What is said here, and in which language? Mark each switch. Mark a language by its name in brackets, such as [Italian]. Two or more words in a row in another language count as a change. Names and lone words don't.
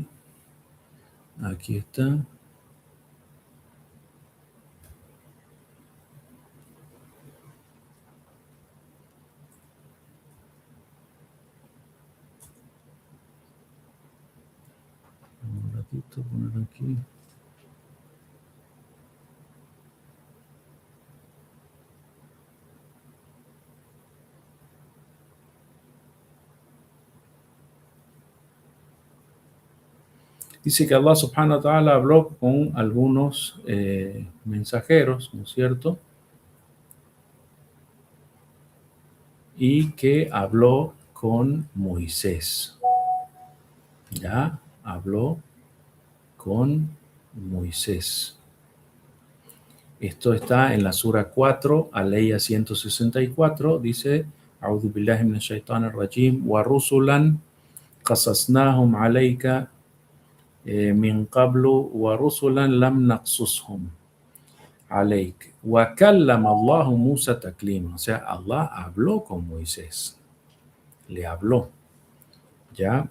[Spanish] Aquí está. Un ratito, poner aquí. Dice que [Arabic] الله سبحانه وتعالى [Spanish] habló con algunos mensajeros, ¿no es cierto? Y que habló con Moisés. Ya habló con Moisés. Esto está en la Sura 4, Aleya 164, dice, [Arabic] أعوذ بالله من الشيطان الرجيم, ورسلا قصصناهم عليك من قبل ورسلا لم نقصصهم عليك وكلم الله موسى تكليما. [Spanish] O sea, Allah habló con Moisés, le habló, ¿ya?